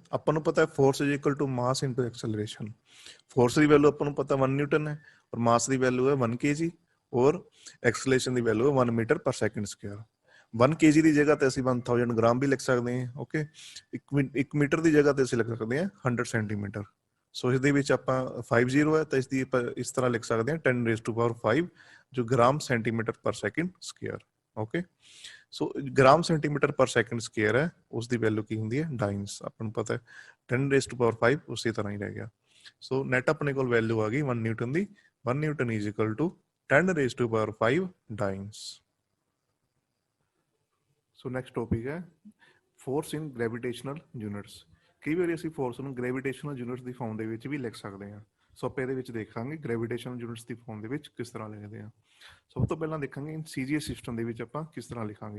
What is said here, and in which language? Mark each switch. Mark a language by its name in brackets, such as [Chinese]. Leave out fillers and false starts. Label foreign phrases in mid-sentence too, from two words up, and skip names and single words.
[Punjabi] ਆਪਾਂ ਨੂੰ ਪਤਾ ਹੈ [English] force is equal to mass into acceleration. [Punjabi] ਫੋਰਸ ਦੀ ਵੈਲਿਊ ਆਪਾਂ ਨੂੰ ਪਤਾ 1 ਨਿਊਟਨ ਹੈ, ਔਰ ਮਾਸ ਦੀ ਵੈਲਿਊ ਹੈ 1 kg, ਔਰ ਐਕਸਲਰੇਸ਼ਨ ਦੀ ਵੈਲਿਊ ਹੈ 1 [English] meter per second square. [Punjabi] 1 kg ਦੀ ਜਗ੍ਹਾ ਤੇ ਅਸੀਂ 1000 ਗ੍ਰਾਮ ਵੀ ਲਿਖ ਸਕਦੇ ਹਾਂ। ਓਕੇ, 1 ਮੀਟਰ ਦੀ ਜਗ੍ਹਾ ਤੇ ਅਸੀਂ ਲਿਖ ਸਕਦੇ ਹਾਂ 100 ਸੈਂਟੀਮੀਟਰ। ਸੋ ਇਸ ਦੇ ਵਿੱਚ ਆਪਾਂ 50 ਹੈ ਤਾਂ ਇਸ ਦੀ ਆਪਾਂ ਇਸ ਤਰ੍ਹਾਂ ਲਿਖ ਸਕਦੇ ਹਾਂ 10 [English] raised to power [Punjabi] 5 ਜੋ [English] gram centimeter per second square. [Punjabi] ਓਕੇ, ਸੋ [English] gram centimeter per second square [Punjabi] ਹੈ, ਉਸ ਦੀ ਵੈਲਿਊ ਕੀ ਹੁੰਦੀ ਹੈ? ਡਾਈਨਸ। ਆਪਾਂ ਨੂੰ ਪਤਾ ਹੈ 10 [English] raised to power [Punjabi] 5 ਉਸੇ ਤਰ੍ਹਾਂ ਹੀ ਰਹਿ ਗਿਆ। ਸੋ ਨੈਟ ਆਪਣੇ ਕੋਲ ਵੈਲਿਊ ਆ ਗਈ 1 ਨਿਊਟਨ ਦੀ। 1 ਨਿਊਟਨ [English] is equal to [Punjabi] 10 [English] raised to power [Punjabi] 5 ਡਾਈਨਸ। ਸੋ [English] next topic [Punjabi] ਹੈ [English] force in gravitational units. [Punjabi] ਕਈ ਵਾਰੀ ਅਸੀਂ ਫੋਰਸ ਨੂੰ [English] gravitational units [Punjabi] ਦੀ ਫਾਰਮ ਦੇ ਵਿੱਚ ਵੀ ਲਿਖ ਸਕਦੇ ਹਾਂ। ਸੋ ਆਪਾਂ ਇਹਦੇ ਵਿੱਚ ਦੇਖਾਂਗੇ [English] gravitational units [Punjabi] ਦੀ ਫਾਰਮ ਦੇ ਵਿੱਚ ਕਿਸ ਤਰ੍ਹਾਂ ਲਿਖਦੇ ਹਾਂ। ਸਭ ਤੋਂ ਪਹਿਲਾਂ ਦੇਖਾਂਗੇ [English] in CGS system [Punjabi] ਦੇ ਵਿੱਚ ਆਪਾਂ ਕਿਸ ਤਰ੍ਹਾਂ ਲਿਖਾਂਗੇ।